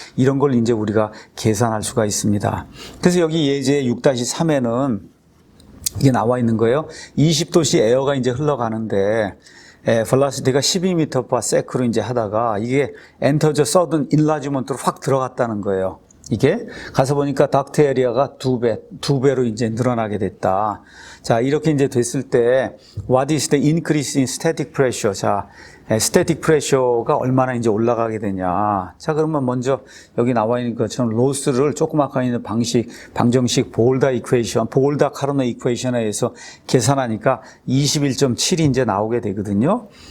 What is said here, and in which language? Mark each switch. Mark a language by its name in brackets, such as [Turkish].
[Korean] 이런 걸 이제 우리가 계산할 수가 있습니다. 그래서 여기 예제 6-3에는 이게 나와 있는 거예요. 20도씨 에어가 이제 흘러가는데 velocity가 12m/s로 이제 하다가 이게 enter the sudden enlargement 로 확 들어갔다는 거예요. 이게 가서 보니까 닥트 에리아가 두 배로 이제 늘어나게 됐다. [English] 자, 이렇게 이제 됐을 때 what is the increase in static pressure? [Korean] 자, static pressure가 얼마나 이제 올라가게 되냐. 자, 그러면 먼저 여기 나와 있는 것처럼 로스를 조그맣게 있는 방정식 볼다-카르노 이퀘이션에 의해서 계산하니까 21.7이 이제 나오게 되거든요.